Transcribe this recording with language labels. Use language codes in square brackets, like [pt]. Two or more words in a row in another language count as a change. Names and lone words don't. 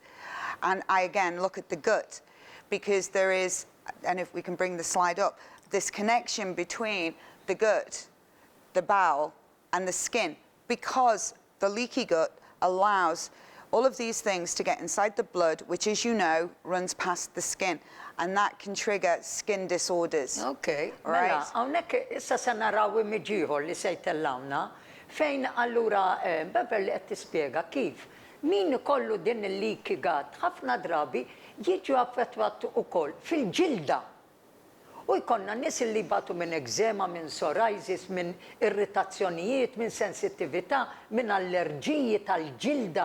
[en] And I, again, look at the gut, because there is, and if we can bring the slide up, this connection between the gut, the bowel, and the skin, because the leaky gut allows all of these things to get inside the blood, which, as you know, runs past the skin, and that can trigger skin disorders. Okay, right. [mt] Mela, hawnhekk issa se naraw image ieħor li se jtellawna fejn allura Beverly qed tispjega kif min ikollu din il- [en] leaky gut [mt] ħafna drabi jiġu affettwat ukoll fil-ġilda. U jkollna nies li jbatu minn ekżema, minn psoriasis, minn irritazzjonijiet, minn sensittività, minn allerġiji tal-ġilda.